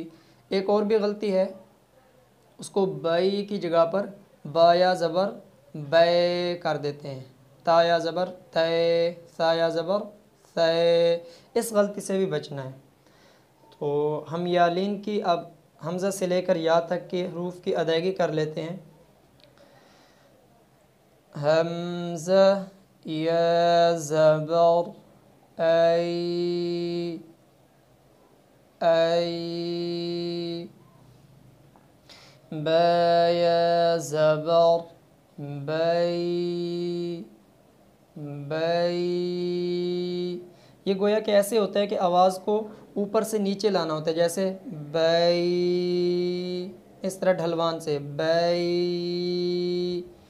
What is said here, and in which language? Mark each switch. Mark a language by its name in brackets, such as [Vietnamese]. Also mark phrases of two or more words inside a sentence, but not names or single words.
[Urdu] ایک اور بھی غلطی ہے، اس کو بئی کی جگہ پر با یا زبر بے کر دیتے ہیں، تا یا زبر تے، سا یا زبر ثے، اس غلطی سے بھی بچنا ہے۔ تو ہم یالین کی اب حمزہ سے لے کر یا تک کے حروف کی ادائیگی کر لیتے ہیں۔ حمزہ یا زبر ای ای، با یا زبر بئی بئی۔ یہ گویا کہ ایسے ہوتا ہے کہ آواز کو اوپر سے نیچے لانا ہوتا ہے، جیسے بئی، اس طرح ڈھلوان سے بئی۔